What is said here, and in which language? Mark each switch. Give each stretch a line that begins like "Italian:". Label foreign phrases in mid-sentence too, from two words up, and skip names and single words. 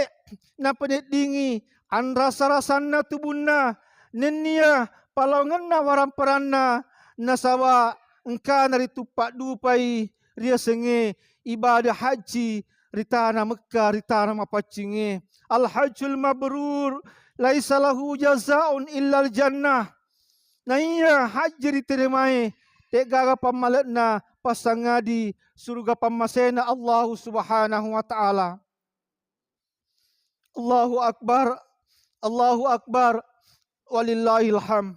Buginese: na pedet dingi an rasa-rasanna tubunna nenia palongenna waramperanna nasawa engka nari tupak dupai ria senge ibadah haji ritana Mekah ritana mapacinge
Arabic: الحج المبرور ليس له جزاء إلا الجنة
Buginese: na iya haji diterimai dek gaga pamaletna pasangadi surga pamasena
Arabic: الله سبحانه وتعالى. الله أكبر ولله الحم.